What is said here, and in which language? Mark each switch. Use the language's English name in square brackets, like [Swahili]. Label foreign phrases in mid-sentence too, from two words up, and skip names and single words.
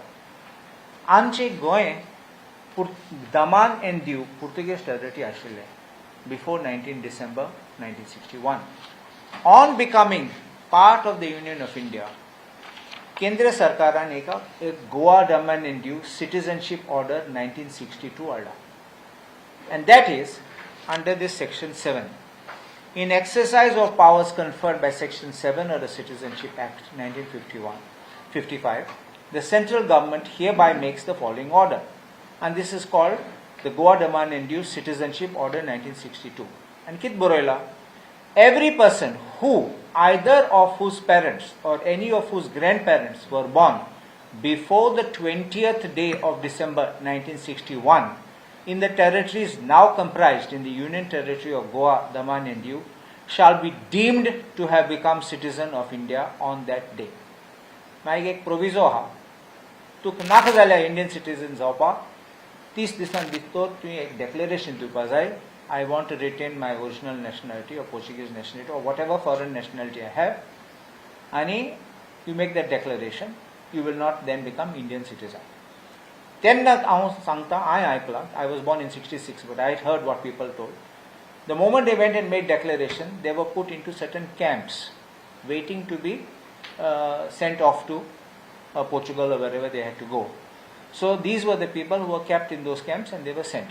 [Konkani] आमचे गोंय दमान एंड दीव पुर्तुगेज टेरिटरी आशिल्ले, [English] before 19 December 1961. On becoming part of the Union of India, [Konkani] केंद्र सरकारान एक गोवा दमन एंड दीव सिटीजनशिप ऑर्डर 1962 हाडला, [English] and that is under this section 7. In exercise of powers conferred by section 7 of the Citizenship Act 1955, the central government hereby makes the following order, and this is called the Goa Demand Induced Citizenship Order 1962. And [Konkani] kit boroila, [English] every person who either of whose parents or any of whose grandparents were born before the 20th day of December 1961 in the territories now comprised in the Union Territory of Goa, Daman and Diu shall be deemed to have become citizen of India on that day. [Konkani] मागीर एक प्रोविजो आहा, तुका नाका जाल्यार [English] Indian citizen [Konkani] जावपाक 30 दिसान भितर तुवें एक डेक्लेरेशन दिवपा जाय, [English] I want to retain my original nationality or Portuguese nationality or whatever foreign nationality I have, and you make that declaration, you will not then become Indian citizen. [Konkani] तेन्ना हांव सांगता, हांवें आयकलां, [English] I was born in 66, but I had heard what people told. The moment they went and made declaration, they were put into certain camps, waiting to be sent off to Portugal or wherever they had to go. So these were the people who were kept in those camps and they were sent.